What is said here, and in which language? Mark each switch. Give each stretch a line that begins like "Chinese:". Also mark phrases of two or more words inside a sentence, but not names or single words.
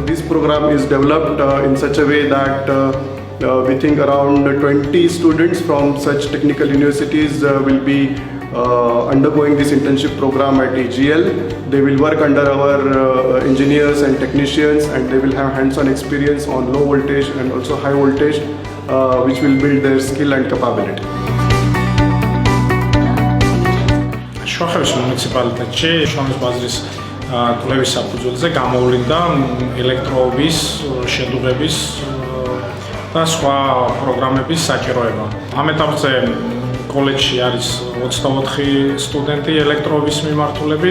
English: program is developed in such a way that we think around 20 students from such technical universities will be undergoing this internship program at AGL. They will work under our engineers and technicians, and they will have hands-on experience on low voltage and also high voltage, which will build their skill and capability.
Georgian: შუახევის მუნიციპალიტეტში შრომის ბაზრის კვლევის საფუძველზე გამოვლინდა ელექტროობის, შედუღების და სხვა პროგრამების საჭიროება. ამ ეტაპზე კოლეჯში არის 24 სტუდენტი ელექტროობის მიმართულებით.